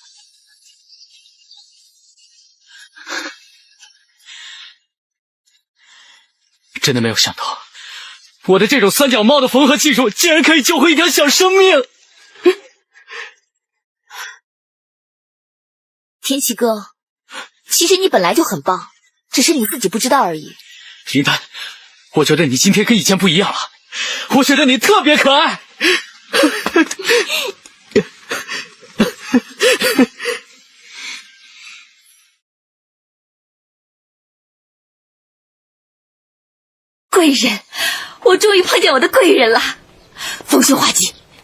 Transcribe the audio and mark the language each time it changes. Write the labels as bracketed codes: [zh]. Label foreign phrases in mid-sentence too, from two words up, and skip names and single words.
[zh] 真的没有想到，我的这种三脚猫的缝合技术竟然可以救回一条小生命。天启哥，其實你本來就很棒，只是你自己不知道而已。林丹，我覺得你今天跟以前不一樣了，我覺得你特別可愛。貴人，我終於碰見我的貴人了，逢凶化吉。